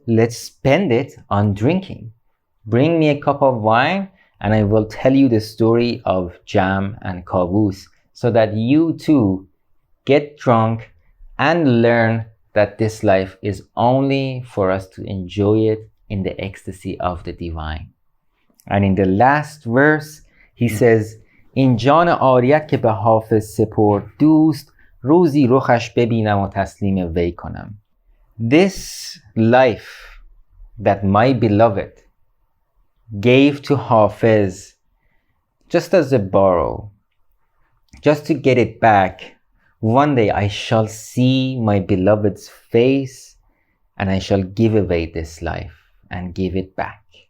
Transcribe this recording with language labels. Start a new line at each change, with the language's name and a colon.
English: Let's spend it on drinking. Bring me a cup of wine and I will tell you the story of Jam and Kavus so that you too get drunk and learn that this life is only for us to enjoy it in the ecstasy of the divine. And in the last verse, he says,
Persian: این جان عاریت که به حافظ سپرد دوست روزی رخش ببینم و تسلیم وی کنم.
English: This life that my beloved gave to Hafez just as a borrow, just to get it back, one day I shall see my beloved's face and I shall give away this life and give it back.